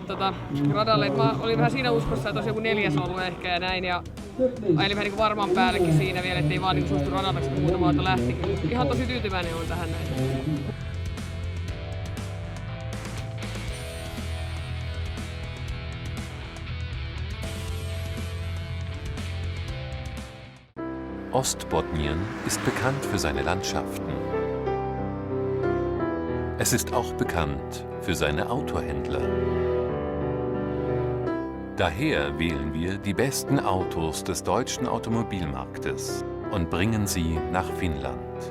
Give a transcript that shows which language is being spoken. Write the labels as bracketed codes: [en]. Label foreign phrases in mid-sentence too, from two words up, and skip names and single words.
[fi] Et mä olin vähän siinä uskossa, että olisi joku 4 ollut ehkä ja näin ja ajelin vähän niin varman päällekin siinä vielä, ettei vaan niin suostu radalta, kun muutama auto lähti. Ihan tosi tyytyväinen on tähän näin. [de] Ostbotnien ist bekannt für seine Landschaften. Es ist auch bekannt für seine Autohändler. Daher wählen wir die besten Autos des deutschen Automobilmarktes und bringen sie nach Finnland.